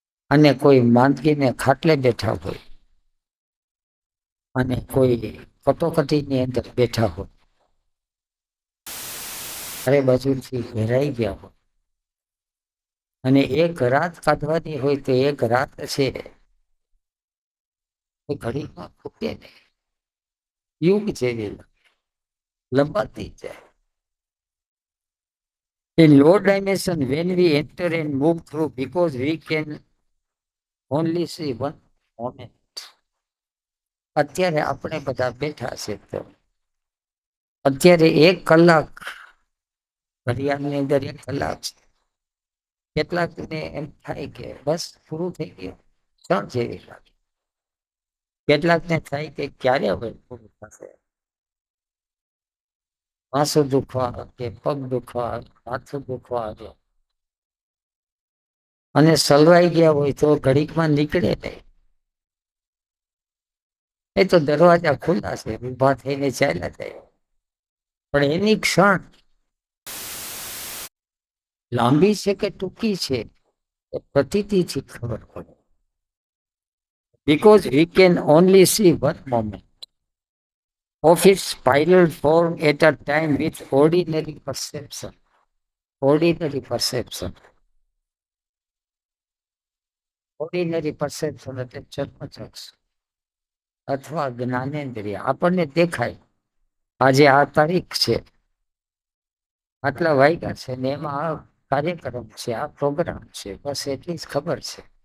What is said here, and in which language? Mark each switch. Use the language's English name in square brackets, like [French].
[Gujarati] અને કોઈ માંદગીને ખાટલે બેઠા હોય અને કોઈ કટોકટીની અંદર બેઠા હોય, ચારે બાજુથી ઘેરાઈ ગયા હોય અને એક રાત કાઢવાની હોય તો એક રાત છે એ ઘડીમાં ફૂટે ને યુગ જેવી લંબાતી જાય. [English] In low dimension, when we enter and move through, because we can only see one moment. [Gujarati] અત્યારે આપણે બધા બેઠા છે તો અત્યારે 1 કલાક ઘડિયાળની અંદર 1 કલાક છે. કેટલાકને એમ થાય કે બસ પૂરું થઈ ગયું, ક્ષણ જેવી લાગે. કેટલાકને થાય કે ક્યારે હવે પૂરું થશે. માથું દુખવા કે પગ દુખવા, માથું દુખવા આવે અને સલવાઈ ગયા હોય તો ઘડીકમાં નીકળે નહીં. એ તો દરવાજા ખુલ્લા છે, ઊભા થઈને ચાલ્યા જાય. પણ એની ક્ષણ લાંબી છે કે ટૂંકી છે એ પ્રતીતિથી ખબર પડે. [English] Because we can only see one moment of its spiral form at a time with ordinary perception. Ordinary perception. Ordinary perception [Gujarati] એટલે ચર્મચક્ષ અથવા જ્ઞાનેન્દ્રિય. આપણને દેખાય આજે આ તારીખ છે, આટલા વાગ્યા છે ને એમાં આ કાર્યક્રમ છે, આ પ્રોગ્રામ છે, બસ એટલી જ ખબર છે.